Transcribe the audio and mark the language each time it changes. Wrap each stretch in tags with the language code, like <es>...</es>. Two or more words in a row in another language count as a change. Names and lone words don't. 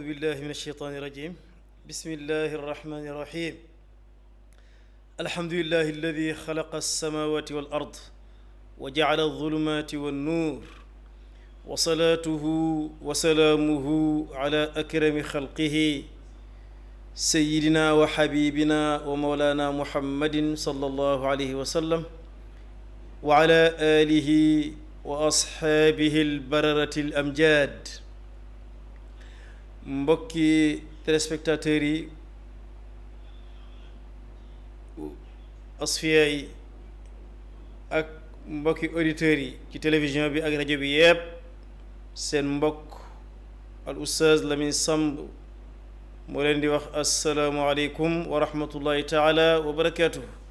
<ar>بالله من الشيطان الرجيم بسم الله الرحمن الرحيم الحمد لله الذي خلق السماوات والأرض وجعل الظلمات والنور وصلاته وسلامه على أكرم خلقه سيدنا وحبيبنا ومولانا محمد صلى الله عليه وسلم وعلى آله وأصحابه البررة الأمجاد</ar> <wo>mbokki téléspectateurs yi Asfiya yi ak mbokki auditeurs yi ci télévision bi ak rajo bi yépp seen mbokk al oustaz Lamine Samb moo leen di wax</wo> <ar>السلام عليكم ورحمة الله تعالى وبركاته</ar>